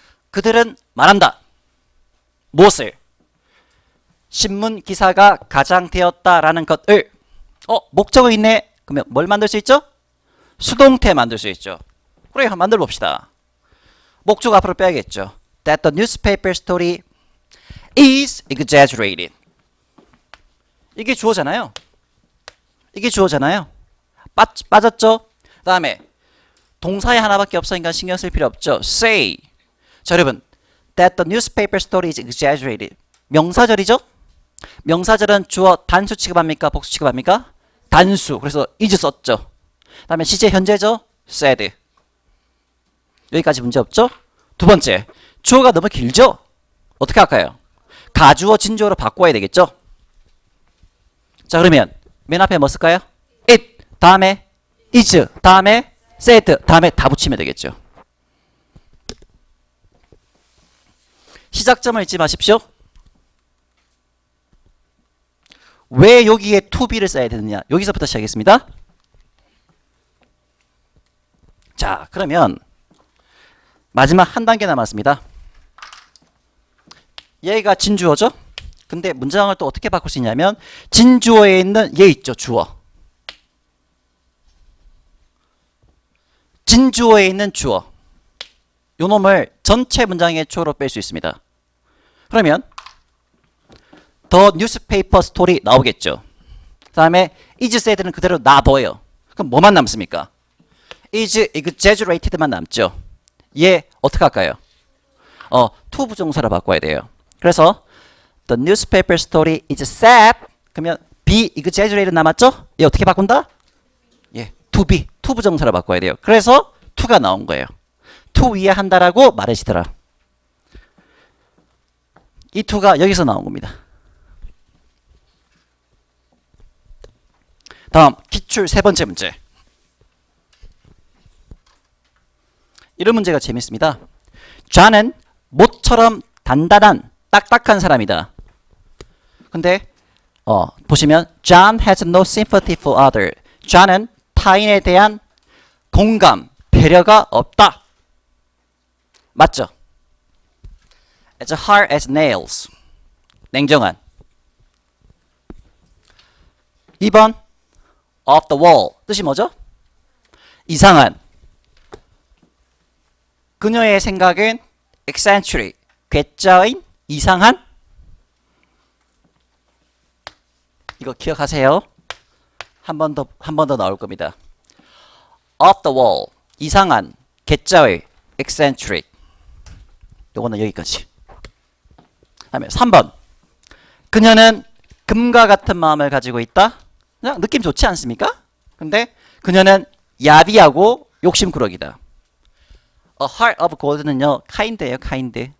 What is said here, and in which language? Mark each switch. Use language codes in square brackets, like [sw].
[ko] 그들은 말한다. 무엇을? 신문 기사가 가장되었다라는 것을. 목적어 있네. 그러면 뭘 만들 수 있죠? 수동태 만들 수 있죠. 그래, 한번 만들어 봅시다. 목적어 앞으로 빼야겠죠. [en] That the newspaper story is exaggerated. [ko] 이게 주어잖아요. 이게 주어잖아요. 빠졌죠? 그 다음에 동사에 하나밖에 없으니까 신경 쓸 필요 없죠. [en] say. [ko] 자, 여러분 [en] that the newspaper story is exaggerated. [ko] 명사절이죠? 명사절은 주어 단수 취급합니까? 복수 취급합니까? 단수. 그래서 is 썼죠. 그 다음에 시제 현재죠? said. 여기까지 문제 없죠? 두 번째, 주어가 너무 길죠? 어떻게 할까요? 가주어 진주어로 바꿔야 되겠죠? 자, 그러면 맨 앞에 뭐 쓸까요? it 다음에 is 다음에 said 다음에 다 붙이면 되겠죠. 시작점을 잊지 마십시오. 왜 여기에 to be를 써야 되느냐? 여기서부터 시작하겠습니다. 자, 그러면 마지막 한 단계 남았습니다. 얘가 진주어죠? 근데 문장을 또 어떻게 바꿀 수 있냐면 진주어에 있는 얘 있죠, 주어. 진주어에 있는 주어. 요 놈을 전체 문장의 주어로 뺄 수 있습니다. 그러면 [en] The newspaper story [ko] 나오겠죠. 그 다음에 is said는 그대로 놔둬요. 그럼 뭐만 남습니까? is exaggerated만 남죠. 얘 어떻게 할까요? to 부정사로 바꿔야 돼요. [en] 그래서 The newspaper story is sad. [ko] 그러면 be exaggerated 남았죠? 얘 어떻게 바꾼다? 예, to be, to 부정사로 바꿔야 돼요. 그래서 to가 나온 거예요. to 위에 한다라고 말해지더라. 이 to가 여기서 나온 겁니다. 다음 기출 세 번째 문제. 이런 문제가 재밌습니다. John은 모처럼 단단한 딱딱한 사람이다. [en] 근데 보시면 John has no sympathy for other. [ko] John은 타인에 대한 공감, 배려가 없다. 맞죠? [en] As hard as nails. [ko] 냉정한. 2번 [en] off the wall. [ko] 뜻이 뭐죠? 이상한. 그녀의 생각은 eccentric. 괴짜인 이상한. 이거 기억하세요. 한 번 더 나올 겁니다. [en] off the wall. [ko] 이상한. 괴짜의 eccentric. 요거는 여기까지. 다음에 3번. 그녀는 금과 같은 마음을 가지고 있다. 그냥 느낌 좋지 않습니까? 근데 그녀는 야비하고 욕심꾸러기다. [en] A heart of gold는요, kind예요, kind.